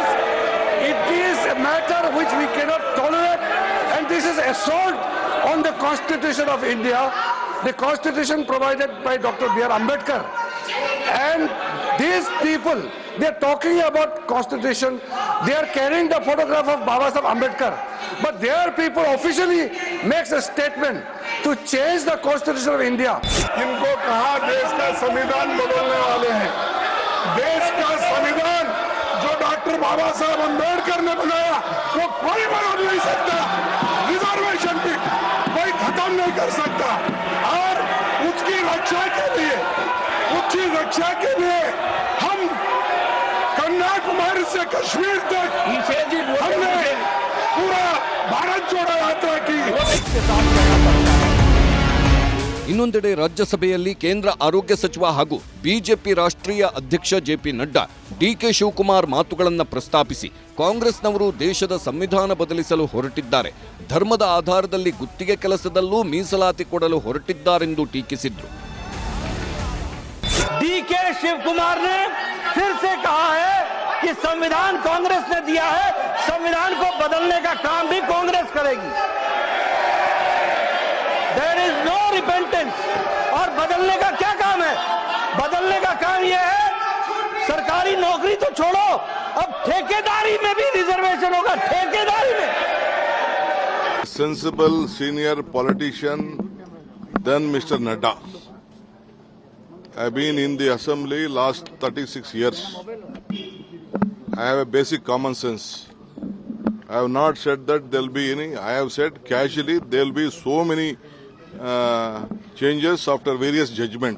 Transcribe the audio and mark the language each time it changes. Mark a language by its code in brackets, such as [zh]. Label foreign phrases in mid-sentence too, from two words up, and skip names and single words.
[en] It is a matter which we cannot tolerate, and this is assault on the constitution of India, the constitution provided by Dr. B.R. Ambedkar. And these people, they are talking about constitution, they are carrying the photograph of Baba Saheb Ambedkar, but their people officially makes a statement to change the constitution of India. [hi] इनको कहा देश का संविधान बदलने वाले हैं. देश का संविधान जो डॉक्टर बाबा साहब अम्बेडकर ने बनाया वो कोई बदल नहीं सकता. रिजर्वेशन भी कोई खत्म नहीं कर सकता. और उसकी रक्षा के लिए हम कन्याकुमारी से कश्मीर तक हमने पूरा भारत जोड़ो यात्रा की. [kn] ಇನ್ನೊಂದೆಡೆ ರಾಜ್ಯಸಭೆಯಲ್ಲಿ ಕೇಂದ್ರ ಆರೋಗ್ಯ ಸಚಿವ ಹಾಗೂ ಬಿಜೆಪಿ ರಾಷ್ಟ್ರೀಯ ಅಧ್ಯಕ್ಷ ಜೆಪಿ ನಡ್ಡಾ ಡಿಕೆ ಶಿವಕುಮಾರ್ ಮಾತುಗಳನ್ನು ಪ್ರಸ್ತಾಪಿಸಿ ಕಾಂಗ್ರೆಸ್ನವರು ದೇಶದ ಸಂವಿಧಾನ ಬದಲಿಸಲು ಹೊರಟಿದ್ದಾರೆ, ಧರ್ಮದ ಆಧಾರದಲ್ಲಿ ಗುತ್ತಿಗೆ ಕೆಲಸದಲ್ಲೂ ಮೀಸಲಾತಿ ಕೊಡಲು ಹೊರಟಿದ್ದಾರೆಂದು ಟೀಕಿಸಿದ್ರು. [hi] डीके शिव कुमार ने फिर से कहा है कि संविधान कांग्रेस ने दिया है, संविधान को बदलने का काम भी कांग्रेस करेगी. [en] There is no repentance. [hi] और बदलने का क्या काम है? बदलने का काम यह है सरकारी नौकरी तो छोड़ो, अब ठेकेदारी में भी रिजर्वेशन होगा, ठेकेदारी में। [en] Sensible senior politician than Mr. Nadda. I've been in the assembly last 36 years. I have a basic common sense. I have not said that there'll be any. I have said casually there'll be so many changes after various judgments.